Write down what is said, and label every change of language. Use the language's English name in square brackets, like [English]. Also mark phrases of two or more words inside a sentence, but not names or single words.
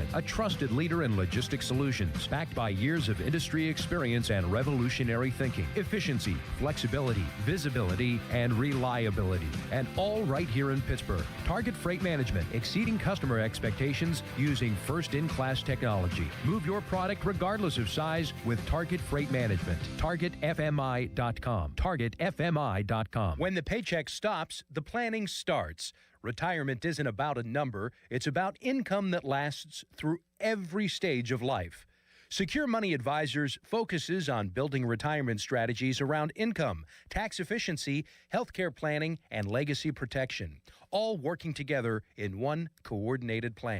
[English] A trusted leader in logistics solutions, backed by years of industry experience and revolutionary thinking. Efficiency, flexibility, visibility, and reliability. And all right here in Pittsburgh. Target Freight Management, exceeding customer expectations using first-in-class technology. Move your product regardless of size with Target Freight Management. TargetFMI.com. TargetFMI.com. When the paycheck stops, the planning starts. Retirement isn't about a number, it's about income that lasts through every stage of life. Secure Money Advisors focuses on building retirement strategies around income, tax efficiency, healthcare planning, and legacy protection, all working together in one coordinated plan.